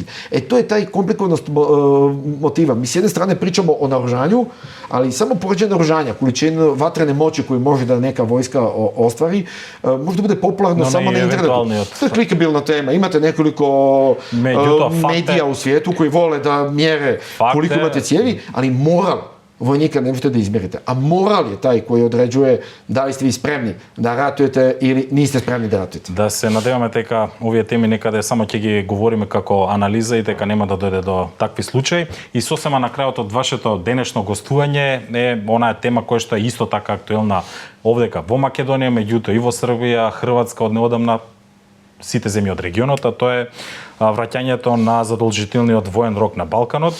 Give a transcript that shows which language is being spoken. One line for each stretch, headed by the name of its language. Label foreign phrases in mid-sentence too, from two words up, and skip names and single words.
Bosnian: To je taj komplikovanost motiva. Mi s jedne strane pričamo o naoružanju, ali samo poređenje naoružanja, količinu vatrene moći koju može da neka vojska ostvari, možda bude popularno samo na internetu. To je klikabilna tema. Imate nekoliko medija u svijetu koji vole da mjere koliko imate cijevi, ali moral vojnika ne možete da izmjerite. A moral je taj koji određuje da li ste vi spremni da ratujete ili niste spremni da ratujete.
Macedonian: Да се надеваме дека овие теми некаде само ќе ги говориме како анализа и дека нема да дојде до такви случаи. И сосема на крајот од вашето денешно гостување е онаа тема која што е исто така актуелна овдека во Македонија, меѓутоа и во Србија, Хрватска од неодамна, сите земји од регионот, а тоа е враќањето на задолжителниот воен рок на Балканот.